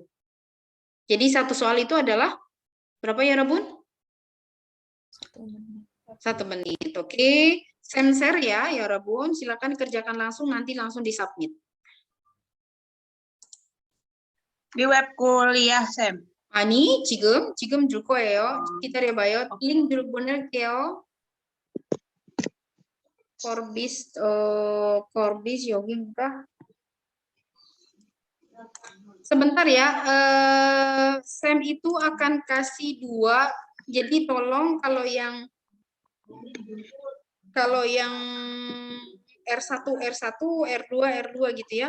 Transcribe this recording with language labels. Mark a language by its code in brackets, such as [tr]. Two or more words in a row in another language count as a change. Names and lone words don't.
[id] Jadi satu soal itu adalah berapa ya Rabun? 1 menit. Oke. Sam share ya Rabun, silakan kerjakan langsung nanti langsung disubmit. Di web kuliah, Sam. [ko] 아니, 지금 줄 거예요. 기다려봐요. 링 줄 보낼게요. Corbis 여기인가? [id] Sebentar ya. Sam itu akan kasih 2. Jadi tolong kalau yang R1, R2 gitu ya.